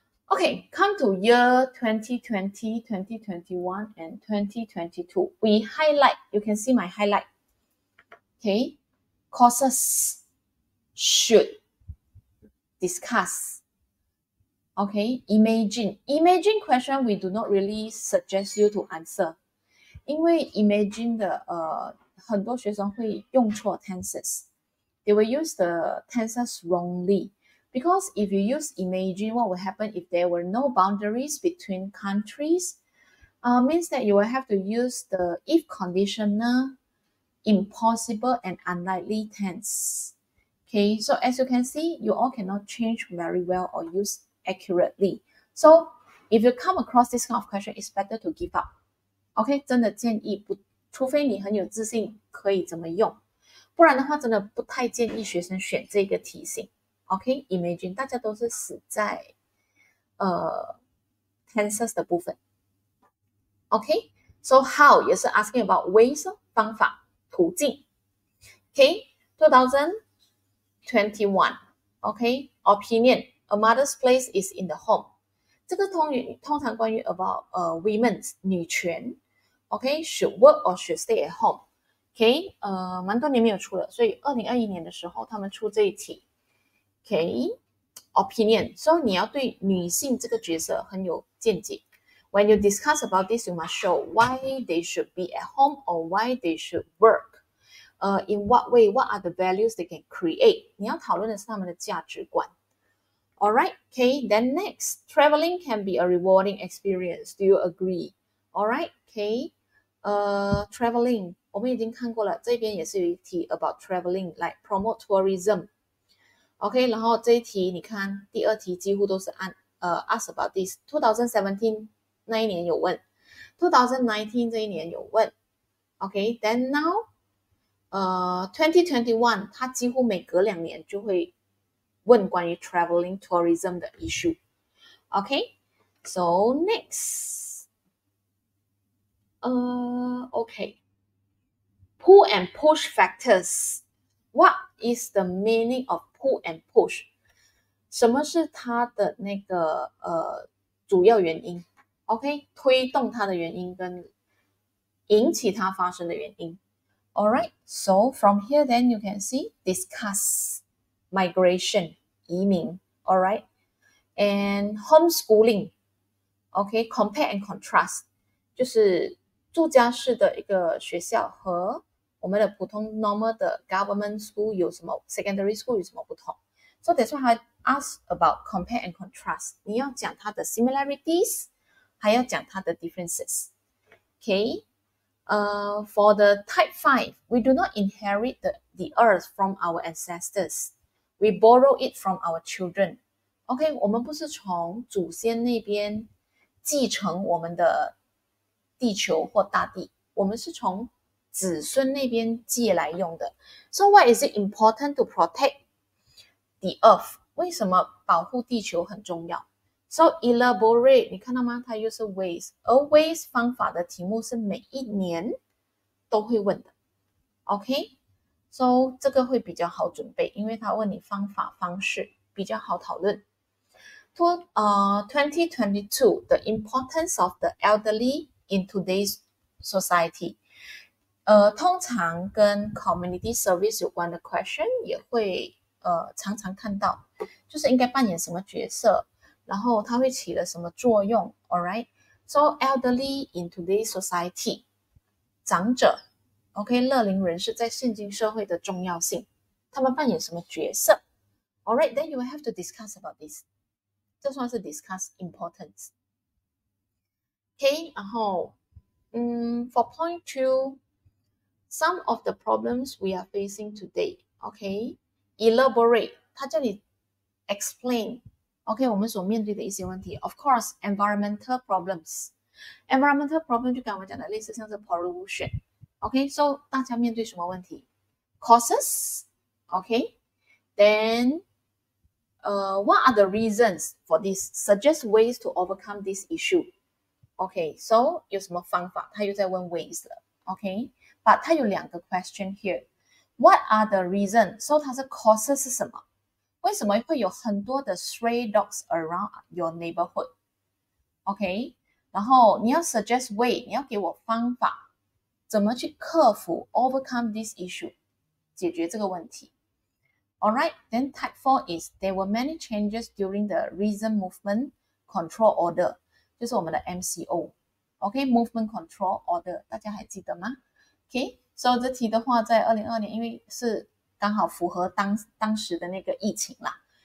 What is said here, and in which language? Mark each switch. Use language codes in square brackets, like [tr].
[en] Okay, come to year 2020, 2021, and 2022. We highlight, you can see my highlight. Okay, courses should discuss. Okay, imagine question we do not really suggest you to answer. [zh] 因为 imagine 的很多学生会用错 tenses. [en] They will use the tenses wrongly. Because if you use imagine, what will happen if there were no boundaries between countries? Means that you will have to use the if conditional, impossible, and unlikely tense. Okay, so as you can see, you all cannot change very well or use accurately. So if you come across this kind of question, it's better to give up. [zh] Okay, 真的建议不，除非你很有自信可以怎么用，不然的话真的不太建议学生选这个题型。 Okay, imagine 大家都是死在tenses 的部分。 [en] Okay, so how 也是 asking about ways 方法途径。 Okay, 2021. Okay, opinion. A mother's place is in the home. [zh] 这个通常关于 about women's 女权。 [en] Okay, should work or should stay at home. [zh] Okay, 蛮多年没有出了，所以2021年的时候他们出这一题。 [en] Okay, opinion. [zh] So 你要对女性这个角色很有见解。 [en] When you discuss about this, you must show why they should be at home or why they should work. In what way? What are the values they can create? [zh] 你要讨论的是他们的价值观。 [en] Alright, okay. Then next, traveling can be a rewarding experience. Do you agree? Alright, okay. [zh] Traveling 我们已经看过了，这边也是有一题 [en] about traveling, like promote tourism. [zh] OK， 然后这一题你看，第二题几乎都是 [en] ask about this. [zh] 2017那一年有问 ，2019 这一年有问 ，OK， then now， 2021 它几乎每隔2年就会问关于 traveling tourism 的 issue。OK，so next， OK， [en] pull and push factors. What is the meaning of pull and push? [zh] 什么是它的那个主要原因 ？OK， 推动它的原因跟引起它发生的原因。 [en] Alright, so from here then you can see discuss migration 移民 ，alright, and homeschooling. [zh] OK, compare and contrast 就是住家式的一个学校和我们的普通 normal 的 government school 有什么 secondary school 有什么不同 [en] So that's why I ask about compare and contrast. [zh] 你要讲它的 similarities 还要讲它的 differences. [en] Okay, for the type 5, we do not inherit the earth from our ancestors. We borrow it from our children. [zh] OK, 我们不是从祖先那边继承我们的地球或大地，我们是从子孙那边借来用的。 [en] So why is it important to protect the earth? [zh] 为什么保护地球很重要 ？ [en] So elaborate， [zh] 你看到吗？它又是 ways， 而 ways 方法的题目是每一年都会问的。 OK， so 这个会比较好准备，因为它问你方法方式比较好讨论。 [en] 2022 the importance of the elderly in today's society。 [zh] 通常跟 community service 有关的 question 也会常常看到，就是应该扮演什么角色，然后它会起了什么作用 ，alright？ [en] So elderly in today's society， 长者 ，OK， [zh] 乐龄人士在现今社会的重要性，他们扮演什么角色 [en] ？Alright, then you will have to discuss about this。 [zh] 这算是 [en] discuss importance。 OK， 然后for point 2。Some of the problems we are facing today, okay? [zh] Elaborate, 它这里 explain, okay? 我们所面对的一些问题。 [en] Of course, environmental problems. [zh] Environmental problem 就刚刚我讲的类似像是 pollution, okay? So 大家面对什么问题 ？Causes, okay? [en] Then, what are the reasons for this? Suggest ways to overcome this issue. [zh] Okay, so 有什么方法？他又在问 ways 了 ，okay？But 它有2个 question here. [en] What are the reasons? [zh] So 它是 causes 是什么？为什么会有很多的 [en] stray dogs around your neighborhood? [zh] OK， 然后你要 suggest way， 你要给我方法，怎么去克服 [en] overcome this issue， [zh] 解决这个问题。 [en] Alright, then type 4 is there were many changes during the recent movement control order， 就是我们的 MCO。OK, movement control order， [zh] 大家还记得吗？ [en] Okay, so [zh] 这题的话，在2022年，因为是刚好符合当时的那个疫情啦。